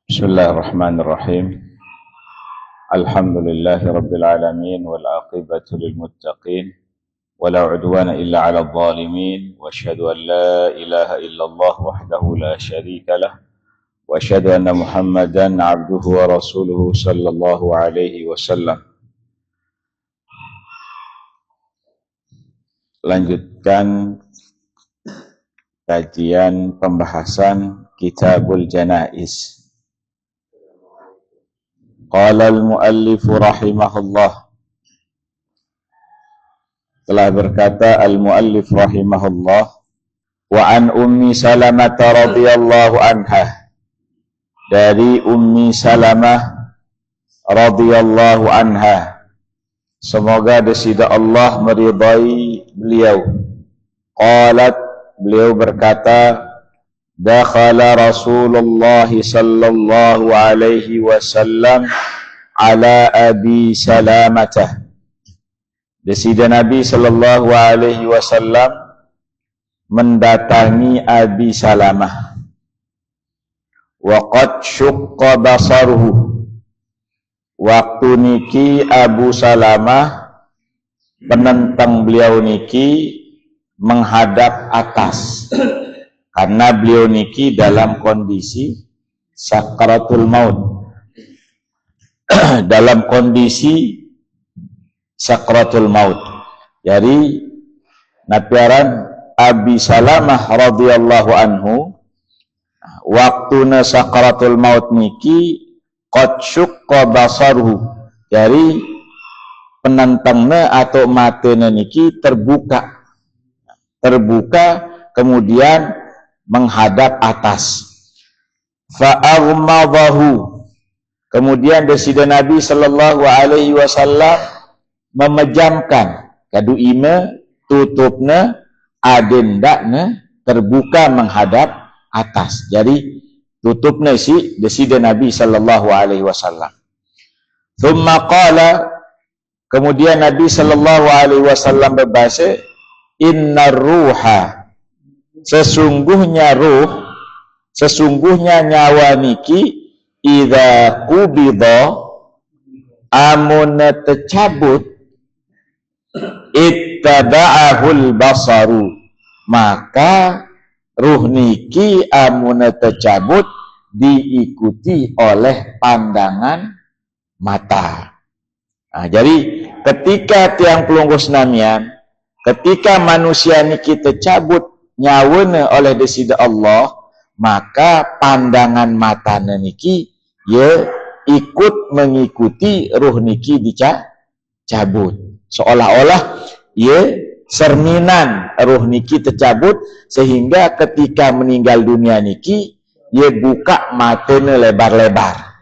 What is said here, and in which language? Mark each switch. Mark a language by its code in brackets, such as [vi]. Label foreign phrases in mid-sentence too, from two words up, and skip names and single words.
[ar] بسم الله الرحمن الرحيم. الحمد لله العالمين والعاقبة للمتقين ولا عدوان إلا على الظالمين وأشهد أن لا إله إلا الله وحده لا شريك له وأشهد أن محمدا عبده ورسوله صلى الله عليه وسلم. [id] Lanjutkan kajian pembahasan Kitabul Janaiz. [ar] قال المؤلف رحمه الله. [id] Telah berkata [ar] المؤلف رحمه الله, وعن أم سلمة رضي الله عنها, [id] dari Ummi Salamah [ar] رضي الله عنها, [id] semoga desida Allah meridai beliau. Qalat, beliau berkata, [ar] دخل رسول الله صلى الله عليه وسلم على أبي سلمة. [id] Desida Nabi [ar] صلى الله عليه وسلم [id] mendatangi Abi Salamah. [ar] وقد شق بصره. [id] Waktu niki Abu Salamah penentang beliau niki menghadap atas. Karena beliau niki dalam kondisi sakratul maut. Dalam kondisi sakratul maut. Jadi napiaran Abi Salamah [ar] رضي الله عنه [id] waktuna sakratul maut niki [ar] قد شق بصره. [id] Jadi penentangna atau matena niki terbuka kemudian menghadap atas. Fa'aghmadahu. Kemudian desida Nabi [ar] صلى الله عليه وسلم [id] memejamkan kadu ima tutupna adendakna terbuka menghadap atas. Jadi tutupna si desida Nabi [ar] صلى الله عليه وسلم. ثم قال, [id] kemudian Nabi [ar] صلى الله عليه وسلم [id] berbahasa, [ar] إن الروح, [id] sesungguhnya nyawa niki [ar] إذا قبض [id] amun tercabut [ar] تبعه البصر, [id] maka ruh niki amun tercabut diikuti oleh pandangan mata. Nah, jadi ketika tiang pelunggus namian, ketika manusia niki tercabut nyawana oleh desida Allah, maka pandangan mata niki ya ikut mengikuti ruh niki dicabut, seolah-olah ya cerminan ruh niki tercabut, sehingga ketika meninggal dunia niki ya buka matanya lebar-lebar.